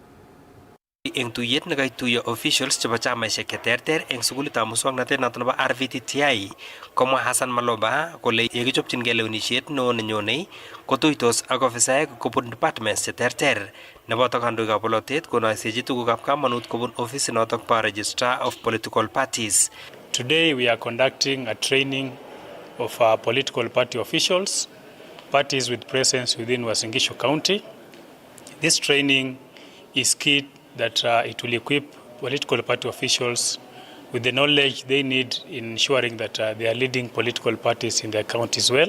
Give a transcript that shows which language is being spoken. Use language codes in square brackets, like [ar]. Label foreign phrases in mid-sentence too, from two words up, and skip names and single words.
[kln] eng tuyet nekaituyo officials chebo chamaisiek cheterter eng sukulitab muswoknotet noto nebo RVTTI komwa Hassan Maloba kole yekichopchingei lewenisiet neo nenyonei kotuitos ak ofisaek kobun departments cheterter neboto kandoikab bolotet konoisechi tugukab kamanut kobun ofisit noto bo [en] Registrar of Political Parties. Today we are conducting a training of our political party officials, parties with presence within Uasin Gishu County. This training is key that it will equip political party officials with the knowledge they need in ensuring that they are leading political parties in their counties well.